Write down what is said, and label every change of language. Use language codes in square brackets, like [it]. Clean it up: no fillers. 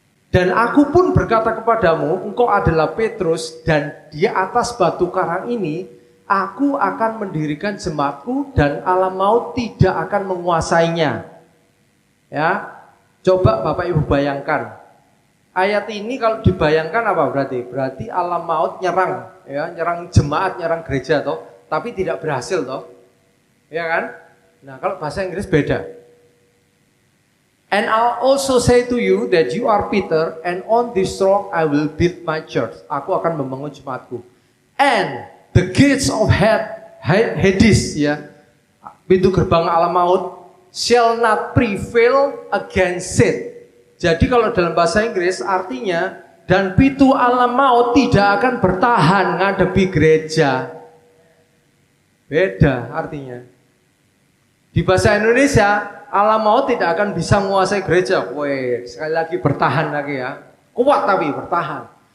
[id] Dan aku pun berkata kepadamu, engkau adalah Petrus, dan di atas batu karang ini aku akan mendirikan jemaatku, dan alam maut tidak akan menguasainya. Ya. Coba Bapak Ibu bayangkan. Ayat ini kalau dibayangkan apa berarti? Berarti alam maut nyerang, ya, nyerang jemaat, nyerang gereja toh, tapi tidak berhasil toh. Ya kan? Nah, kalau bahasa Inggris beda. [en] And I'll also say to you that you are Peter, and on this rock I will build my church. [id] Aku akan membangun jemaatku. [en] And the gates of Hades, ya, [id] pintu gerbang alam maut, [en] shall not prevail against it. [id] Jadi kalau dalam bahasa Inggris artinya, dan pintu alam maut tidak akan bertahan ngadepi gereja. Beda artinya. Di bahasa Indonesia, alam maut tidak akan bisa menguasai gereja. Woi, sekali lagi bertahan lagi ya. Kuat tapi bertahan.